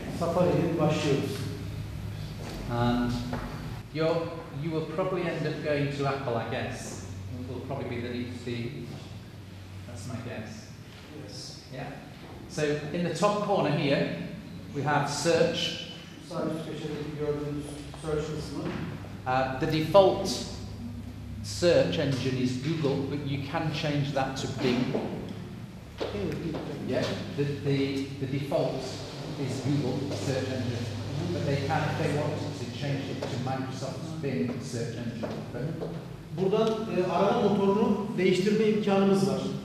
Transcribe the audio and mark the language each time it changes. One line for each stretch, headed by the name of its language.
Turkish: Safari'ye başlıyoruz.
English: And you will probably end up going to Apple, I guess. It will probably be the that's my guess. Yes. Yeah. So in the top corner here, we have search.
Turkish: Sağ üst köşedeki gördüğünüz search kısmı.
English: The default search engine is Google, but you can change that to Bing. Yeah. The default is Google search engine, but they can, if they wanted to, change it to Microsoft's Bing search engine.
Turkish: Buradan arama motorunu değiştirme imkanımız var.